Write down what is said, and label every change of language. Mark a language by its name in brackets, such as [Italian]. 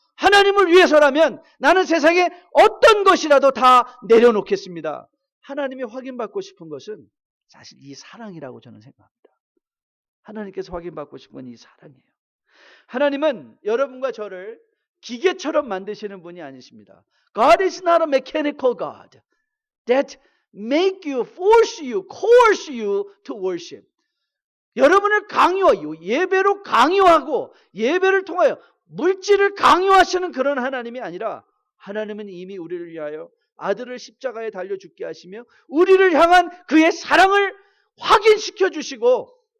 [Korean] 하나님을 위해서라면 나는 세상에 어떤 것이라도 다 내려놓겠습니다. 하나님이 확인받고 싶은 것은 사실 이 사랑이라고 저는 생각합니다. 하나님께서 확인받고 싶은 건 이 사랑이에요. 하나님은 여러분과 저를 기계처럼 만드시는 분이 아니십니다. [English] God is not a mechanical God that make you, force you, coerce you to worship. [Korean] 여러분을 강요하고 예배로 강요하고 예배를 통하여 물질을 강요하시는 그런 하나님이 아니라 하나님은 이미 우리를 위하여 아들을 십자가에 달려 죽게 하시며 우리를 향한 그의 사랑을 확인시켜 주시고